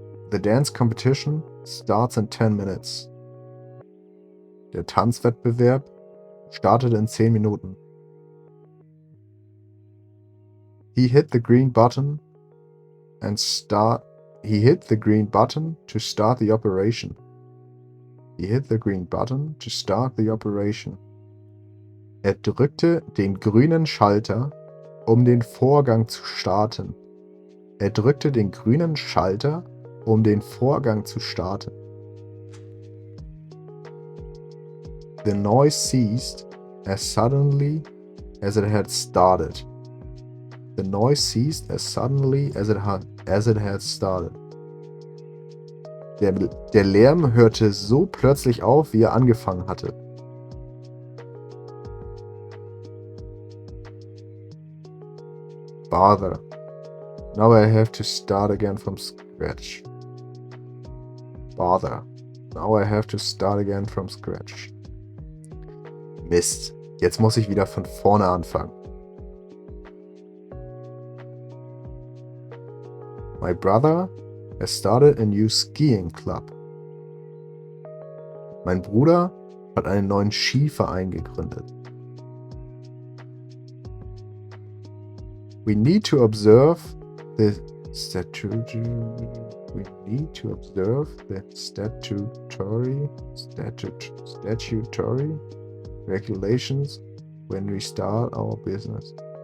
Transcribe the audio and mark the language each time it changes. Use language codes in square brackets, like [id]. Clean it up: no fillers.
[en] The dance competition starts in 10 minutes. [de] Der Tanzwettbewerb startet in 10 Minuten. [en] He hit the green button to start the operation. [de] Er drückte den grünen Schalter, um den Vorgang zu starten. Er drückte den grünen Schalter, um den Vorgang zu starten. [en] The noise ceased as suddenly as it had started. The noise ceased as suddenly as it had started. [de] Der Lärm hörte so plötzlich auf, wie er angefangen hatte. [en] Bother. Now I have to start again from scratch. Bother. Now I have to start again from scratch. [de] Mist. Jetzt muss ich wieder von vorne anfangen. [en] My brother has started a new skiing club. [de] Mein Bruder hat einen neuen Skiverein gegründet. [en] We need to observe the statutory regulations when we start our business.